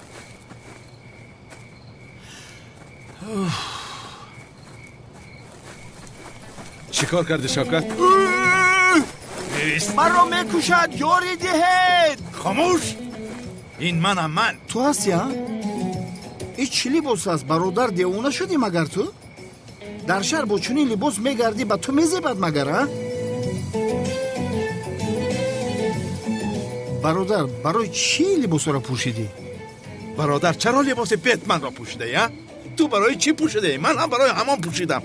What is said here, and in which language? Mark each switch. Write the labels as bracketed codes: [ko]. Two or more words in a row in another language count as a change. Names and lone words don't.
[tg] Чӣ кор кардӣ Шавкат? Ман ро мекушад. Ёрӣ диҳед. Хомӯш. Ин ман Ту ҳастӣ ҳа? Ин чӣ либос аст? Бародар девона шудӣ магар ту? дар шаҳр бо чунин либос мегардӣ ба ту мезебад магар а? бародар барои чӣ либосро пӯшидӣ? бародар чаро либоси бетменро пӯшидаи а? ту барои чӣ пӯшидаи? ман ҳам барои ҳамон пӯшидам.